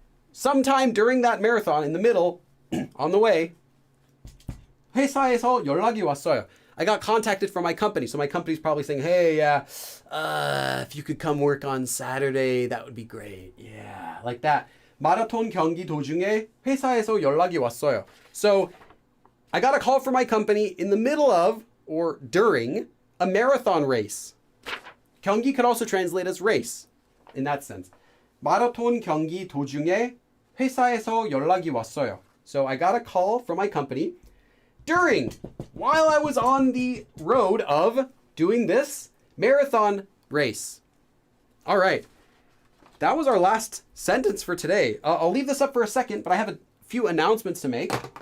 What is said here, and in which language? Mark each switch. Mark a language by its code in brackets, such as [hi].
[en] Sometime during that marathon, in the middle, on the way, [ko] 회사에서 연락이 왔어요. [en] I got contacted from my company. So my company's probably saying, hey, if you could come work on Saturday, that would be great. Yeah, like that. [ko] 마라톤 경기 도중에 회사에서 연락이 왔어요. [en] So I got a call from my company in the middle of or during a marathon race. 경기 could also translate as race in that sense. [ko] 마라톤 경기 도중에 회사에서 연락이 왔어요. [en] So I got a call from my company during, while I was on the road of doing this marathon race. All right. That was our last sentence for today. I'll leave this up for a second, but I have a few announcements to make.